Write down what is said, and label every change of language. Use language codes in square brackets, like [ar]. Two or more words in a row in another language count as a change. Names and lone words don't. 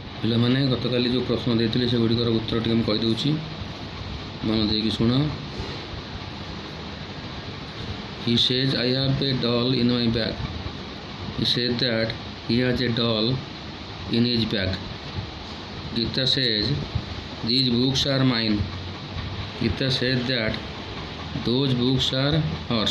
[or] ପିଲାମାନେ ଗତକାଲି ଯେଉଁ ପ୍ରଶ୍ନ ଦେଇଥିଲେ ସେଗୁଡ଼ିକର ଉତ୍ତର ଟିକେ ମୁଁ କହିଦେଉଛି, ମନ ଦେଇକି ଶୁଣ। [en] He says, I have a doll in my bag. He said that he has a doll in his bag. Geeta says, these books are mine. Geeta said that those books are hers.